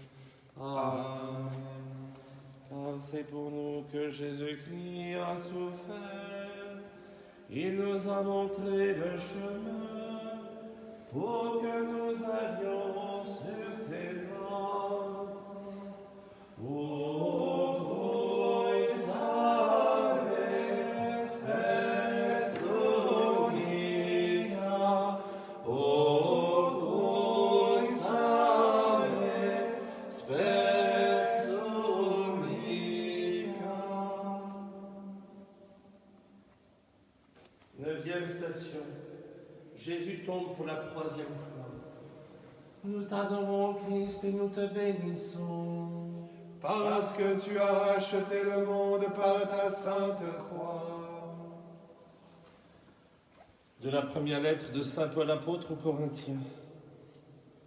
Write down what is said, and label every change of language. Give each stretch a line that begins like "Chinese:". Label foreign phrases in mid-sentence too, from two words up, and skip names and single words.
French: Amen. Car c'est pour nous que Jésus-Christ a souffert. Il nous a montré le chemin pour que nous allions sur ses traces.
Latin: O crux ave spes omnia, o crux ave spes omnia.
French: 9e station. Jésus tombe pour la 3e fois. Nous t'adorons, Christ, et nous te bénissons. Parce que tu as racheté le monde par ta sainte croix. De la première lettre de saint Paul apôtre aux Corinthiens.